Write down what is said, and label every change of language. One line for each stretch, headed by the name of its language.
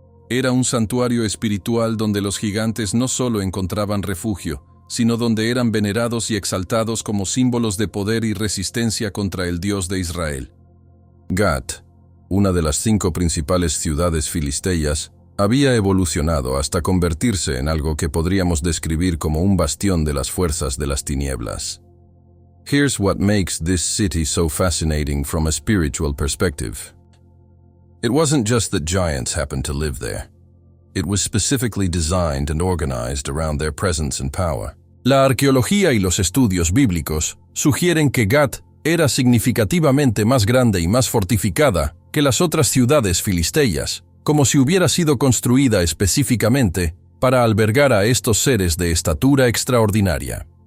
Spanish: Era un santuario espiritual donde los gigantes no solo encontraban refugio, sino donde eran venerados y exaltados como símbolos de poder y resistencia contra el Dios de Israel. Gat, una de las 5 principales ciudades filisteas, había evolucionado hasta convertirse en algo que podríamos describir como un bastión de las fuerzas de las tinieblas.
English: Here's what makes this city so fascinating from a spiritual perspective. It wasn't just that giants happened to live there. It was specifically designed and organized around their presence and power.
Spanish: La arqueología y los estudios bíblicos sugieren que Gat era significativamente más grande y más fortificada que las otras ciudades filisteas, como si hubiera sido construida específicamente para albergar a estos seres de estatura extraordinaria.